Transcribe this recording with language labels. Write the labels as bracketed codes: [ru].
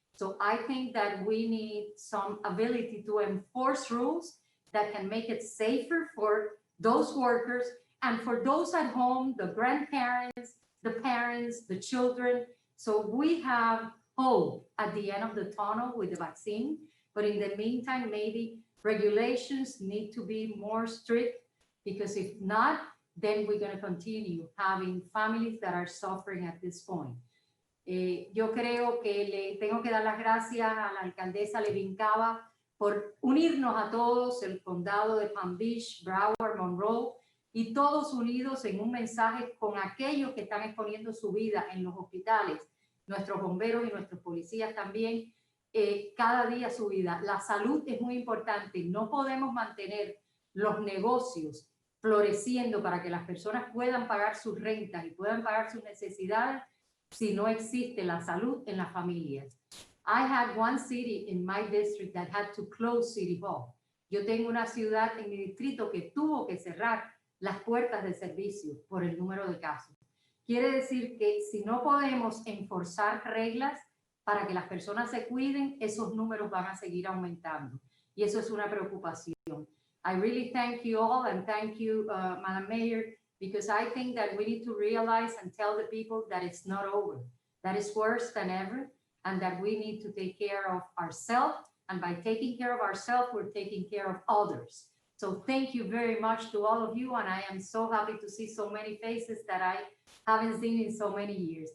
[en] So I think that we need some ability to enforce rules that can make it safer for those workers and for those at home, the grandparents, the parents, the children. So we have hope at the end of the tunnel with the vaccine. But in the meantime, maybe regulations need to be more strict, because if not, then we're going to continue having families that are suffering at this point. [es] Yo creo que le tengo que dar las gracias a la alcaldesa Levine Cava por unirnos a todos, el condado de Palm Beach, Broward, Monroe, y todos unidos en un mensaje con aquellos que están exponiendo su vida en los hospitales, nuestros bomberos y nuestros policías también, cada día su vida. La salud es muy importante. No podemos mantener los negocios floreciendo para que las personas puedan pagar sus rentas y puedan pagar sus necesidades si no existe la salud en las familias. [en] I had one city in my district that had to close City Hall. [es] Yo tengo una ciudad en mi distrito que tuvo que cerrar las puertas de servicio por el número de casos. Quiere decir que si no podemos enforzar reglas para que las personas se cuiden, esos números van a seguir aumentando. Y eso es una preocupación. [en] I really thank you all and thank you, Madam Mayor, because I think that we need to realize and tell the people that it's not over, that it's worse than ever, and that we need to take care of ourselves. And by taking care of ourselves, we're taking care of others. So thank you very much to all of you. And I am so happy to see so many faces that I haven't seen in so many years.